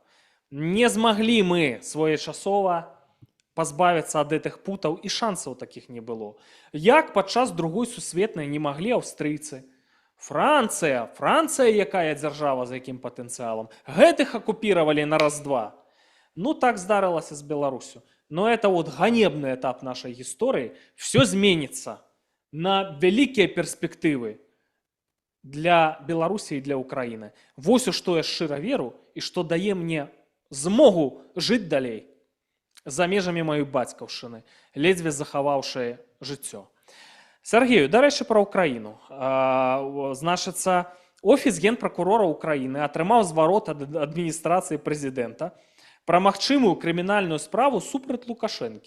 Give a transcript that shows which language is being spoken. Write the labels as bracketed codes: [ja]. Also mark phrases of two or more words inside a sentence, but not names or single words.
[be] Не змаглі мы своечасова пазбавіцца ад гэтых путаў, і шансаў такіх не было. Як падчас другой сусветнай не маглі аўстрыйцы. Францыя, якая дзяржава з якім патэнцыялам, гэтых акупіравалі на раз-два. Так здарылася з Беларусю. [ru] Но это вот ганебный этап нашей истории. Все изменится. [be] на вялікія перспектывы для Беларусі і для Украіны. Вось у што я шчыра веру і што дае мне змогу жыць далей за межамі маёй бацькаўшчыны, ледзьве захаваўшы жыццё. Сергею, дарэчы, пра Украіну. Значыцца, офіс генпракурора Украіны атрымаў зварот ад адміністрацыі прэзідэнта пра магчымую крымінальную справу супраць Лукашэнкі.